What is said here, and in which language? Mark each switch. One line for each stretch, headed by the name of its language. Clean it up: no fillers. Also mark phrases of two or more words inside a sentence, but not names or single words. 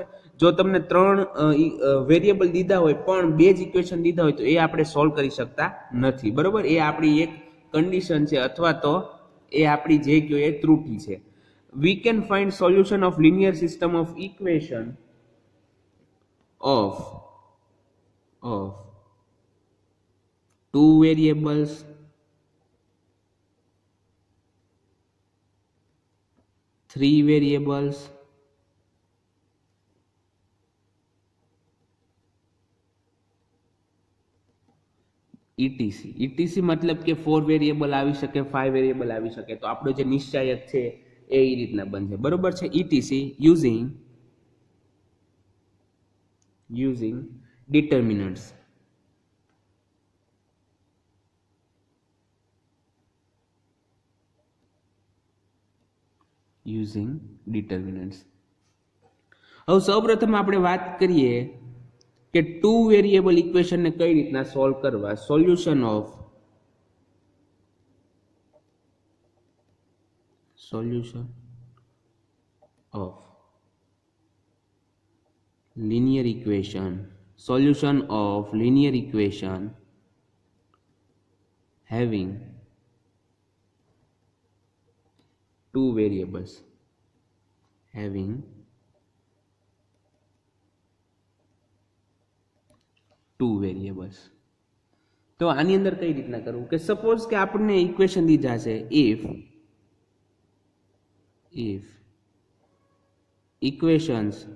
Gujarati: જો તમને 3 વેરિયેબલ દીધા હોય પણ બે જ ઇક્વેશન દીધા હોય તો એ આપણે સોલ્વ કરી શકતા નથી, બરોબર. એ આપણી એક કન્ડિશન છે, અથવા તો એ આપણી જે કયો એ ત્રુટિ છે.
English: we can find solution of linear system of equation of 2 variables, 3 variables, etc
Gujarati: મતલબ કે 4 વેરિયેબલ આવી શકે, 5 વેરિયેબલ આવી શકે. તો આપણો જે નિશ્ચાયક છે એ રીતના બનશે, બરોબર છે.
English: etc using determinants.
Gujarati: હવે સૌપ્રથમ આપણે વાત કરીએ કે 2 વેરિયેબલ ઇક્વેશનને કઈ રીતના સોલ્વ કરવા.
English: solution of linear equation, solution of linear equation having 2 variables,
Gujarati: તો આની અંદર કઈ રીતના કરવું, કે સપોઝ કે આપણને ઇક્વેશન દીધા છે,
English: if equations